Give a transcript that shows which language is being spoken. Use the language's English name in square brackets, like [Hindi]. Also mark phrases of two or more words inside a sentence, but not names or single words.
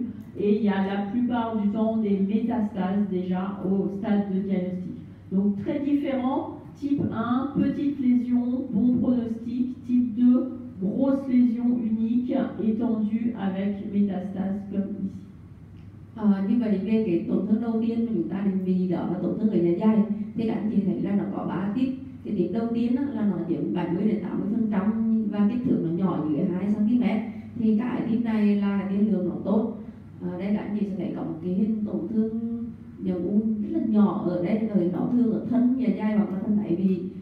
[French] Et il y a la plupart du temps des métastases déjà au stade de diagnostic. Donc très différent. Type 1, petite lésion, bon pronostic. Type 2, grosse lésion unique, étendue avec métastase comme ici. [Vietnamese] Như vậy về cái tổn thương đầu tiên mà chúng ta định vị đó là tổn thương ở dạ dày, thì các anh chị thấy là nó có 3 tiếp. Cái tiếp đầu tiên là nó chiếm 70-80% và kích thước nó nhỏ dưới 2 cm. Thì cái tiếp này là cái tiên lượng nó tốt. Đây các anh chị sẽ thấy có một cái hình tổn thương những u rất là nhỏ ở đây, rồi nó thường ở thân dạ dày hoặc là thân đáy vị.